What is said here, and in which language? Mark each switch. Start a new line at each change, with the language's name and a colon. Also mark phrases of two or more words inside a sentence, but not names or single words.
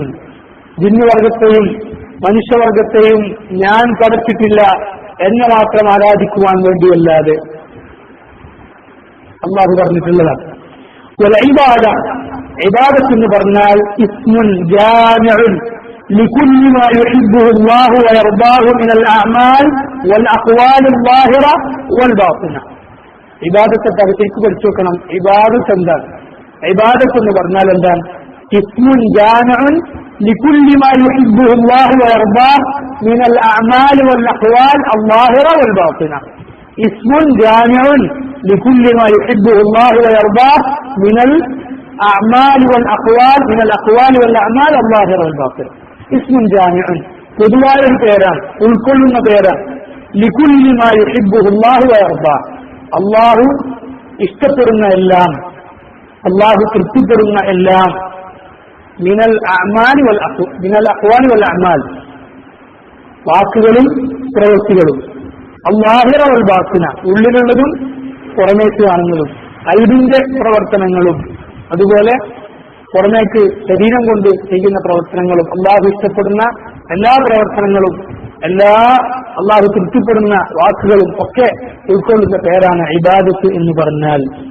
Malayalam: ജിന്നുവർഗത്തെയും മനുഷ്യവർഗത്തെയും ഞാൻ പടച്ചിട്ടില്ല എന്നെ മാത്രം ആരാധിക്കുവാൻ വേണ്ടിയല്ലാതെ അള്ളാഹു പറഞ്ഞിട്ടുള്ളതാണ്. ഇബാദത്ത് എന്ന് പറഞ്ഞാൽ
Arabic: اسم جامع لكل ما يحبه الله ويرضاه من الأعمال والأقوال الظاهرة والباطنة.
Malayalam: ഇബാദത്തെ ശരിക്കും പഠിച്ചു വെക്കണം. ഇബാദത്ത് എന്താണ്? ഇബാദത്ത് എന്ന് പറഞ്ഞാൽ എന്താണ്?
Arabic: اسم جامع لكل ما يحبه الله ويرضاه من الأعمال والأقوال الظاهرة والباطنة. اسم جامع لكل ما يحبه الله ويرضاه من الأعمال والأقوال والأعمال الظاهرة والباطنة. اسم جامع
Malayalam: പൊതുവായ ഒരു പേരാണ്, ഉൾക്കൊള്ളുന്ന പേരാണ്.
Arabic: لكل ما يحبه الله ويرضاه.
Malayalam: അള്ളാഹു ഇഷ്ടപ്പെടുന്ന എല്ലാം, അള്ളാഹു തൃപ്തിപ്പെടുന്ന എല്ലാം,
Arabic: من الأقوال والأعمال,
Malayalam: വാക്കുകളും പ്രവൃത്തികളും,
Arabic: الظاهرة والباطنة,
Malayalam: ഉള്ളിലുള്ളതും പുറമേക്ക് കാണുന്നതും, ഖൽബിന്റെ പ്രവർത്തനങ്ങളും, അതുപോലെ പുറമേക്ക് ശരീരം കൊണ്ട് ചെയ്യുന്ന പ്രവർത്തനങ്ങളും, അള്ളാഹു ഇഷ്ടപ്പെടുന്ന എല്ലാ പ്രവർത്തനങ്ങളും, എല്ലാ അള്ളാഹു തൃപ്തിപ്പെടുന്ന വാക്കുകളും ഒക്കെ ഉൾക്കൊള്ളുന്ന പേരാണ് ഇബാദത്ത് എന്ന് പറഞ്ഞാൽ.